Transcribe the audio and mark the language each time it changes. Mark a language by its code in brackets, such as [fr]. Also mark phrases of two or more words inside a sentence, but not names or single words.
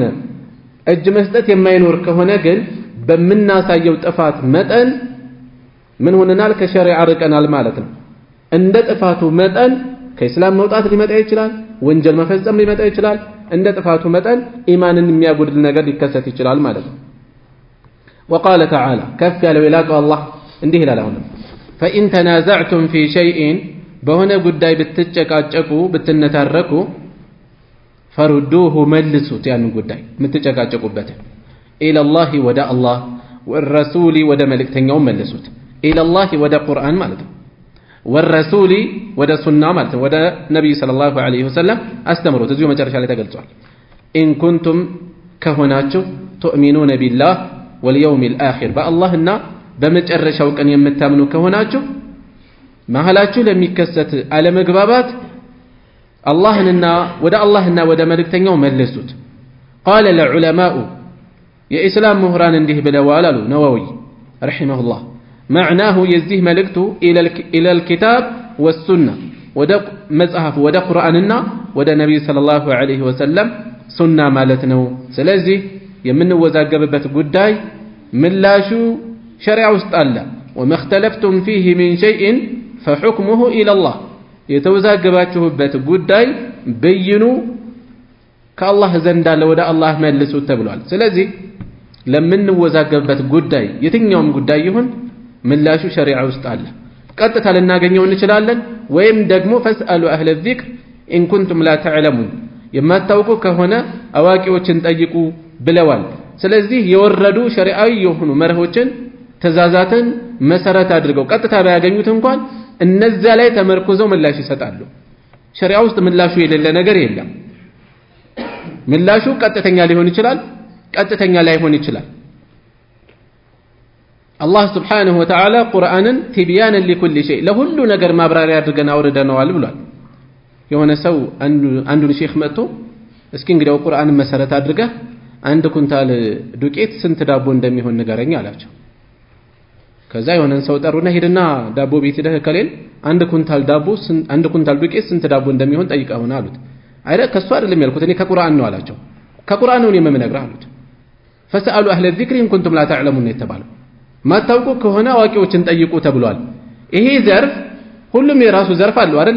[am] እጅ መስጠት የማይኖር ከሆነ ግን በመናሳየው ጥፋት መጠን ምን ሆነናል ከሸሪዓ ርቀናል ማለት ነው። እንደ ጥፋቱ መጠን ከእስላም መውጣት ሊመጣ ይችላል ወንጀል መፈጸም ሊመጣ ይችላል እንደ ጥፋቱ መጠን ኢማንን የሚያጎድል ነገር ሊከሰት ይችላል ማለት ነው። [ar] وقال تعالى كف [am] ያለው ይላቀው አላህ እንዲህ ይላል አሁን [ar] فإن تنازعتم في شيء [am] በሆነ ጉዳይ ብትጨቃጨቁ ብትነታረኩ ፈሩዱሁ መልሱት ያንን ጉዳይ የምትጨቃጨቁበት [ar] إلى الله [am] ወደ አላህ والرسول ወደ መልእክተኛው መልሱት [ar] إلى الله [am] ወደ ቁርአን ማለት ነው والرسول ወደ ሱና ማለት ነው ወደ ነብዩ [ar] صلى الله عليه وسلم [am] አስተምሮት እዚሁ መጨረሻ ላይ ተገልጿል። [ar] إن كنتم [am] ከሆናችሁ [ar] تؤمنون بالله واليوم الآخر [am] በአላህና በመጨረሻው ቀን የምታምኑ ከሆናችሁ መሐላችሁ ለሚከሰት አለመግባባት አላህንና ወደ መልእክተኛው መልሱት። [ar] قال العلماء [am] የኢስላም ምሁራን እንዲህ ብለዋል አሉ ነወዊ ረሂመሁላህ معناه የዚህ መልእክቱ [ar] إلى الكتاب والسنة [am] ወደ መጽሐፍ ወደ ቁርአንና ወደ ነብዩ [ar] صلى الله عليه وسلم [am] ሱና ማለት ነው። ስለዚህ የምንወዛገብበት ጉዳይ ምላሹ ሸሪዓ ውስጥ አለ [ar] وما اختلفتم فيه من شيء فحكمه إلى الله [am] የተወዛገባችሁበት ጉዳይ በይኑ ከአላህ ዘንድ አለ ወደ አላህ መልሱት ተብሏል። ስለዚህ ለምንወዛገብበት ጉዳይ የትኛውም ጉዳይ ይሁን ምላሹ ሸሪዓ ውስጥ አለ። ቀጥታ ልናገኘው እንችላለን ወይም ደግሞ [ar] فاسألوا أهل الذكر إن كنتم لا تعلمون [am] የማታውቁ ከሆነ አዋቂዎችን ጠይቁ ብለዋል። ስለዚህ የወረዱ ሸሪዓዊ የሆኑ መርሆችን ተዛዛትን መሰረት አድርገው ቀጥታ ባያገኙት እንኳን እነዛ ላይ ተመርኩዘው ምላሽ ይሰጣሉ። ሸሪዓ ውስጥ ምላሹ የሌለ ነገር የለም። ምላሹ ቀጥተኛ ሊሆን ይችላል ቀጥተኛ ላይሆን ይችላል። አላህ [ar] سبحانه وتعالى [am] ቁርአንን [ar] تبيانا لكل شيء [am] ለሁሉ ነገር ማብራሪያ አድርገን አውርደነዋል ብሏል። የሆነ ሰው አንዱን ሼክ መጥቶ እስኪ እንግዲያው ቁርአንን መሰረት አድርገህ አንድ ኩንታል ዱቄት ስንት ዳቦ እንደሚሆን ንገረኝ አላቸው። ከዛ የሆነን ሰው ጠሩና ሄድና ዳቦ ቤት ሄደህ ከሌል አንድ ኩንታል ዱቄት ስንት ዳቦ እንደሚሆን ጠይቀውና አሉት። አይረ ከሱ አይደለም ያልኩት እኔ ከቁርአን ነው አላቸው። ከቁርአን ነው የምነግርህ አሉት። [ar] فاسألوا أهل الذكر إن كنتم لا تعلمون [am] የተባለው ማታውቁ ከሆነ አዋቂዎችን ጠይቁ ተብሏል። ይሄ ዘርፍ ሁሉም የራሱ ዘርፍ አለው አይደለ?